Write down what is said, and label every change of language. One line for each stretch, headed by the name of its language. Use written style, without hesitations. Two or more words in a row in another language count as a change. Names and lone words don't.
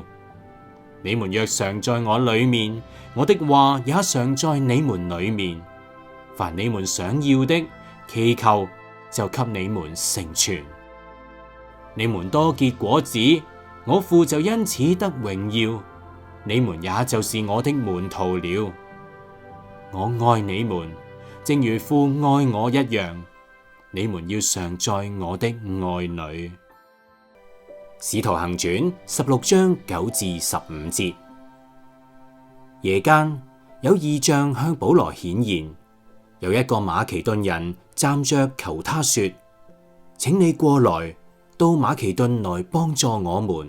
Chinese: 你們若常在我裏面，我的話也常在你們裏面。凡你們想要的，祈求，就給你們成全。你們多結果子，我父就因此得榮耀，你們也就是我的門徒了。我愛你們，正如父愛我一樣，你們要常在我的愛裏。使徒行傳16章9至15節。夜間有異象向保羅顯現，有一個馬其頓人站着求他說：請你過來到馬其頓來幫助我們。